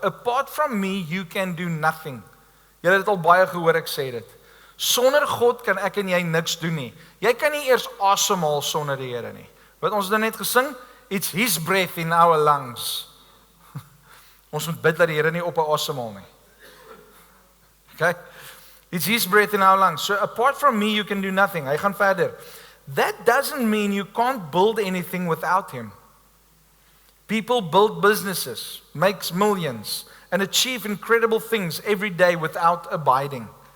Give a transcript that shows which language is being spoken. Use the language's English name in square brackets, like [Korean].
[English] Apart from me, you can do nothing. [Afrikaans] Julle het al baie gehoor ek sê dit. Sonder God kan ek en jy niks doen nie. Jy kan nie eers asemhaal sonder die Here nie. Wat ons dan net gesing, [English] it's his breath in our lungs. [Afrikaans] Ons moet bid dat die Here nie op 'n asemhaal nie. Okay? [English] It's his breath in our lungs. So apart from me, you can do nothing. [Afrikaans] Hy gaan verder. [English] That doesn't mean you can't build anything without him. People build businesses, makes millions, and achieve incredible things every day without abiding.